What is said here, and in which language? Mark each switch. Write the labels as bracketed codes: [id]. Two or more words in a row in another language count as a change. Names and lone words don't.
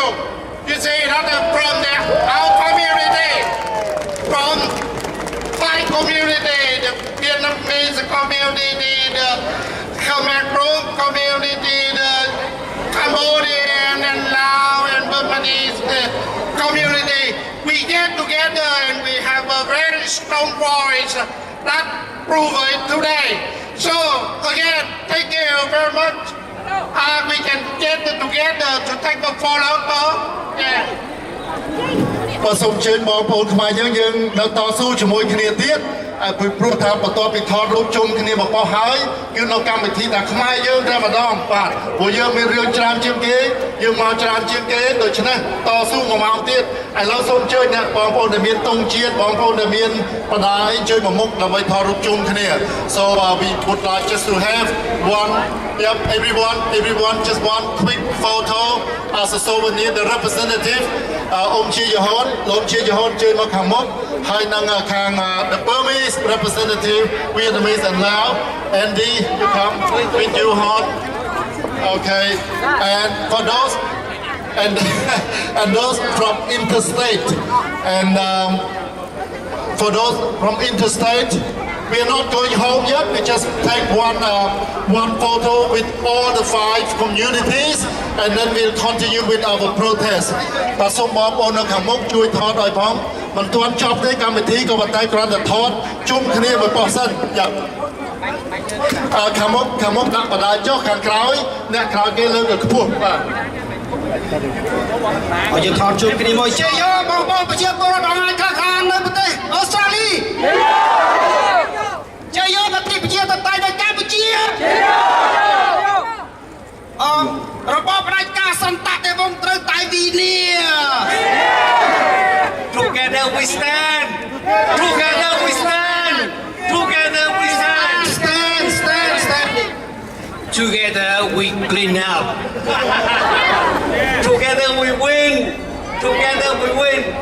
[en] You see that from our community, from Thai community, the Vietnamese community, the Khmer community, the Cambodian and Laos and Burmese community, we get together and we have a very strong voice that prove it today. So again, thank you very much. We can get together to take a photo. Yeah. [km] បាទសូមអញ្ជើញបងប្អូនខ្មែរយើងនៅតស៊ូជាមួយគ្នាទៀតព្រោះថាបន្ទាប់ពីថតរូបជុំគ្នាមកបោះហើយគឺនៅកម្មវិធីតែខ្មែរយើងតែម្ដងបាទព្រោះ យើងមានរឿងច្រើនជាងគេយើងមកច្រើនជាងគេដូច្នេះតស៊ូមួយម៉ោងទៀតឥឡូវសូមអញ្ជើញអ្នកបងប្អូនដែលមានទ ង់ជាតិបងប្អូនដែលមានបណ្ដាអីជួយមកមុខដើម្បីថតរូបជុំគ្នា [en] So we would like just to have one everyone just one quick photo as a souvenir the representative [km] អ៊ំជាយហនលោកជាយហនជួយមកខាងមុខហើយនឹងខាង [en] the Burmese representative Vietnamese and Laos Andy you come with you hon okay and for those and those from interstate and for those from interstate we are not going home yet. We just take one photo with all the 5 communities, and then we'll continue with our protest. [km] បាទសូមបងប្អូននៅខាងមុខជួយថតឲ្យផងមិនទាន់ចប់ទេកម្មវិធីក៏ប៉ុន្តែគ្រាន់តែថតជុំគ្នាមួយប៉ុស្តិ៍សិនយ៉ាខាងមុខដាក់បណ្ដាចុះខាងក្រោយអ្នកក្រោយគេលើកទៅខ្ពស់បាទ ឲ្យយើងថតជុំគ្នាមួយជ័យយោបងប្អូនប្រជាពលរដ្ឋអង្គការខាងនៅប្រទេសអូស្ត្រាលីជ័យយោប្រទេសប្រជាធិបតេយ្យនៅកម្ពុជារបបផ្ដាច់ការសន្តិតែវងត្រូវតែវិនា [en] Together we stand. Together we stand. Together we stand. Stand. Together we clean up. Together we win. Together we win.